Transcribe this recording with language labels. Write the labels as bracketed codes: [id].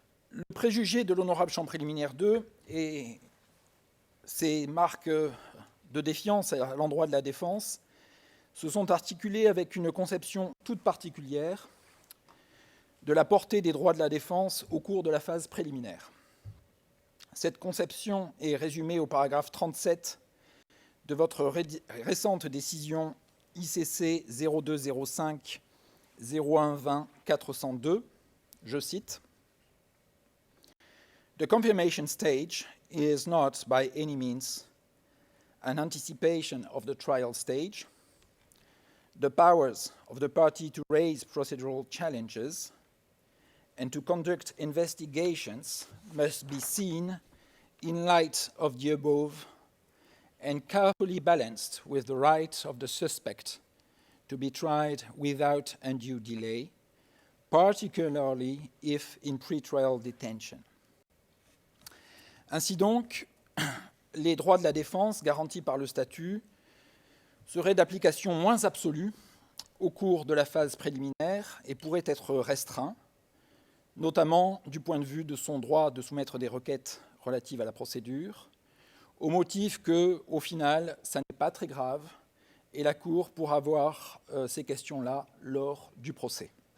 [fr] Le préjugé de l'honorable Chambre préliminaire 2 et ses marques de défiance à l'endroit de la défense se sont articulés avec une conception toute particulière de la portée des droits de la défense au cours de la phase préliminaire. Cette conception est résumée au paragraphe 37 de votre récente décision ICC 0205 01 20 402, je cite, [en] The confirmation stage is not by any means an anticipation of the trial stage. The powers of the party to raise procedural challenges and to conduct investigations must be seen in light of the above and carefully balanced with the right of the suspect to be tried without undue delay, particularly if in pretrial detention. [fr] Ainsi donc, les droits de la défense garantis par le statut seraient d'application moins absolue au cours de la phase préliminaire et pourraient être restreints, notamment du point de vue de son droit de soumettre des requêtes relatives à la procédure, au motif que, au final, ça n'est pas très grave et la Cour pourra voir ces questions-là lors du procès.